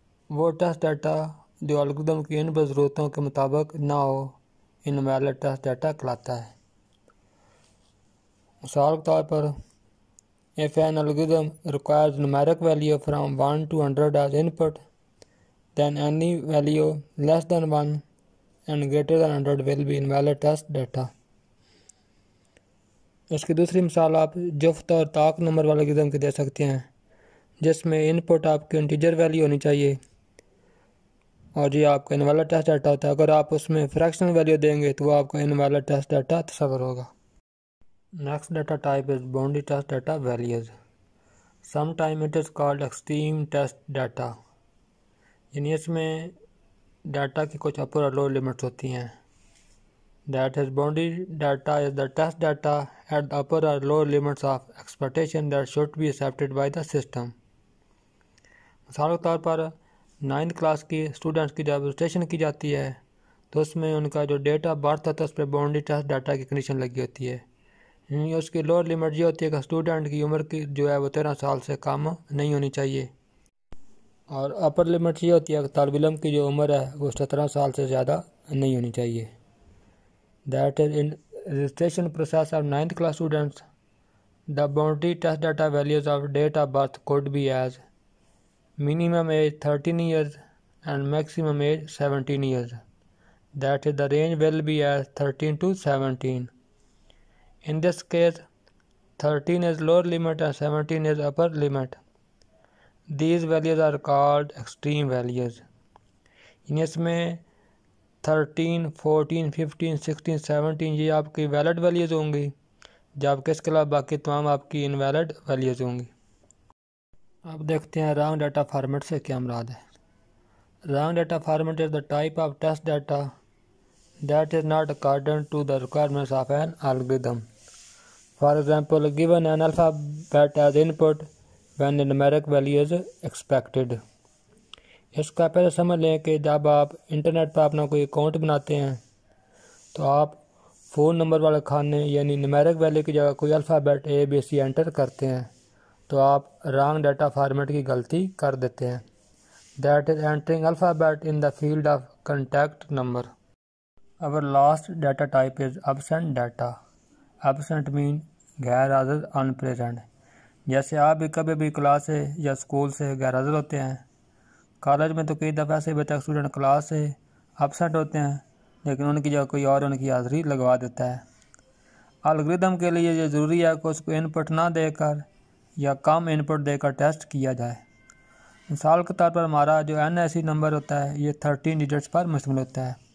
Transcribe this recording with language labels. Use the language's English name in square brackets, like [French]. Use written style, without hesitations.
[Urdu] وہ test data جو algorithm کی انپٹ ضرورتوں کے مطابق نہ ہو invalid test data کہلاتا ہے۔ مثال کے طور پر [English] if an algorithm requires numeric value from 1 to 100 as input, then any value less than 1 and greater than 100 will be invalid test data. [Urdu] اس کی دوسری مثال آپ جفت اور طاق نمبر والے الگوریدم کی دے سکتے ہیں، جس میں انپٹ آپ کی انٹیجر ویلیو ہونی چاہیے اور یہ آپ کا invalid test data ہوتا ہے۔ اگر آپ اس میں فریکشنل ویلیو دیں گے تو وہ آپ کا invalid test data تصور ہوگا۔ [English] Next data type is boundary test data values. Sometimes it is called extreme test data. [Urdu] یعنی اس میں ڈیٹا کی کچھ اپر اور لوور لمٹس ہوتی ہیں۔ [English] That is, boundary data is the test data at the upper or lower limits of expectation that should be accepted by the system. [Urdu] مثال کے طور پر 9th کلاس کی اسٹوڈنٹس کی جب رجسٹریشن کی جاتی ہے تو اس میں ان کا جو ڈیٹ آف برتھ ہوتا ہے اس پہ باؤنڈری ٹیسٹ ڈیٹا کی کنڈیشن لگی ہوتی ہے، یعنی اس کی لوور لمٹ یہ ہوتی ہے کہ اسٹوڈنٹ کی عمر کی جو ہے وہ 13 سال سے کم نہیں ہونی چاہیے، اور اپر لمٹ یہ ہوتی ہے کہ طالب علم کی جو عمر ہے وہ 17 سال سے زیادہ نہیں ہونی چاہیے۔ [English] That is, in registration process of 9th class students, the boundary test data values of date of birth could be as minimum age 13 years and maximum age 17 years. That is, the range will be as 13 to 17. In this case, 13 is lower limit and 17 is upper limit. These values are called extreme values. [Urdu] یعنی اس میں 13, 14, 15, 16, 17 یہ آپ کی valid values ہوں گی، جبکہ اس کے علاوہ باقی تمام آپ کی انویلڈ ویلیوز ہوں گی۔ اب دیکھتے ہیں رانگ ڈیٹا فارمیٹ سے کیا مراد ہے۔ Wrong data format is [English] the type of test data that is not according to the requirements of an algorithm. For example, given an alphabet as input when a numeric value is expected. [Urdu] اس کا پہلے سمجھ لیں کہ جب آپ internet پر اپنا کوئی account بناتے ہیں تو آپ فون نمبر والے کھانے یعنی نمیرک ویلیو کی جگہ کوئی الفابیٹ اے بی سی انٹر کرتے ہیں تو آپ رانگ ڈیٹا فارمیٹ کی غلطی کر دیتے ہیں۔ [English] That is, entering alphabet in the field of contact number. Our last data type is absent data. Absent mean [Urdu] غیر حاضر [English] unpresent. [Urdu] جیسے آپ بھی کبھی بھی کلاس سے یا اسکول سے غیر حاضر ہوتے ہیں، کالج میں تو کئی دفعہ ایسے بھی تک اسٹوڈنٹ کلاس سے ابسینٹ ہوتے ہیں لیکن ان کی جگہ کوئی اور ان کی حاضری لگوا دیتا ہے۔ الگوریدم کے لیے یہ ضروری ہے کہ اس کو انپٹ نہ دے کر یا کم انپٹ دے کر ٹیسٹ کیا جائے۔ مثال کے طور پر ہمارا جو NIC نمبر ہوتا ہے یہ 13 ڈیجٹس پر مشتمل ہوتا ہے۔